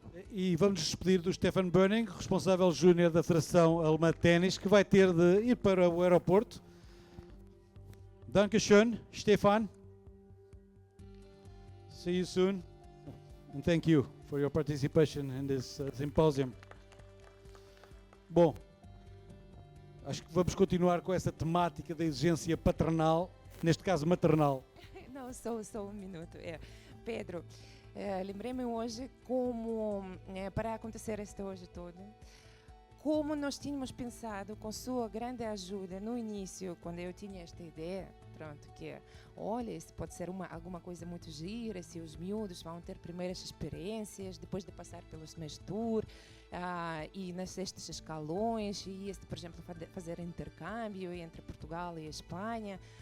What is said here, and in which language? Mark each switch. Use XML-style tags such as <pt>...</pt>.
<pt>E vamos despedir do Stefan Böning, responsável júnior da Federação Alemã de Ténis, que vai ter de ir para o aeroporto.</pt> <de>Dankeschön, Stefan.</de> <en>See you soon, and thank you for your participation in this symposium.</en> <pt>Bom, acho que vamos continuar com essa temática da exigência paternal, neste caso maternal. Não, só um minuto. Pedro, lembrei-me hoje como, para acontecer isto hoje todo, como nós tínhamos pensado, com sua grande ajuda no início, quando eu tinha esta ideia, pronto, que olha, isso pode ser alguma coisa muito gira, se os miúdos vão ter primeiras experiências, depois de passar pelo semestre tour, e nestes escalões, e por exemplo, fazer intercâmbio entre Portugal e Espanha.</pt>